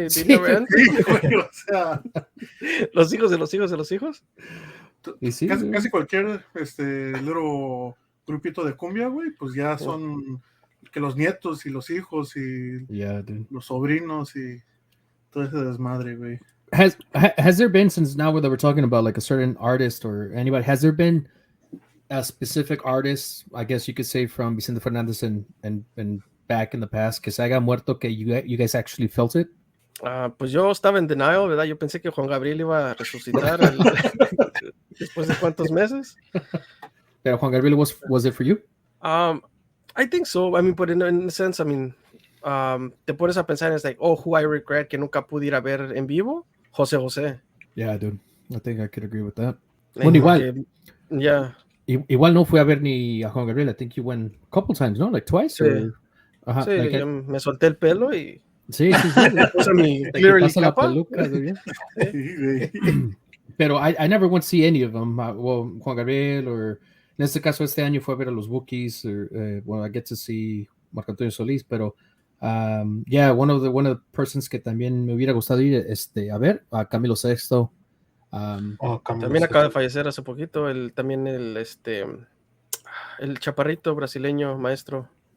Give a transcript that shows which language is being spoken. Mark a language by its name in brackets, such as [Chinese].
[Spanish] Sí, o sea, los hijos de los hijos de los hijos. Y sí, casi cualquier little grupito de cumbia, güey, pues ya son que los nietos y los hijos y los sobrinos y todo ese desmadre, güey. [English] Has there been, since now that we're talking about like a certain artist or anybody, has there been a specific artist, I guess you could say, from Vicente Fernandez and back in the past, [Spanish] que se haya muerto, que [English] you guys actually felt it? [Spanish] Pues yo estaba en denial, ¿verdad? Yo pensé que Juan Gabriel iba a resucitar después de cuántos meses. [English] Pero Juan Gabriel was it for you? I think so. I mean, but in a sense, I mean, [Spanish] te pones a pensar, [English] es like, oh, who I regret [Spanish] que nunca pude ir a ver en vivo, [English] José. Yeah, dude. I think I could agree with that. Like, [Spanish] Bueno, igual. [English] Yeah. [Spanish] Igual no fui a ver ni a Juan Gabriel. [English] I think you went a couple times, ¿no? Like twice? [Spanish] Sí. Or... Ajá, Sí, [English] like [Spanish] yo me solté el pelo y sí. me puse mi Te [English] clearly [Spanish] quitaste la capa. peluca, dude. Sí, güey. [English] Pero I never went to see any of them. [Spanish] Well, Juan Gabriel, or en este caso este año fue a ver a los Wookiees, or well, [English] I get to see Marco Antonio Solís, [Spanish] pero yeah, [English] one of the persons [Spanish] que también me hubiera gustado ir a ver, a Camilo VI. También acaba de fallecer hace poquito, también el chaparrito brasileño maestro.